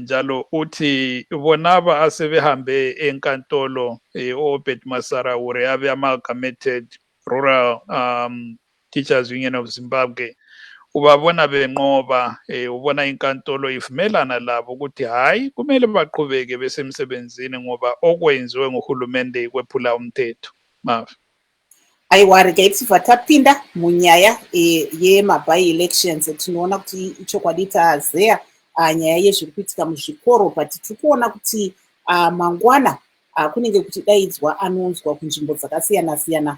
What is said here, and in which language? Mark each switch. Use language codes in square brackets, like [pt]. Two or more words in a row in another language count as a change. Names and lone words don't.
[nd] njalo uthi bonaba asebehambe enkantolo Obed Masarawure abe amalgamated Rural Teachers Union of Zimbabwe, ubabona benqoba, ubona inkantolo ivumelana labo ukuthi hayi kumele baqhubeke besemsebenzini ngoba okwenziwe nguhulumende kwephula umthetho. Mavi [sn] Aiwa regaiti vatapinda munyaya yemabai elections tinoona kuti ichokwadi tazeya nyaya yezviri kuitika muzvikoro, but tiri kuona kuti mangwana kunenge kuchidaidzwa anonzwa kunzvimbo dzakasiyana siyana.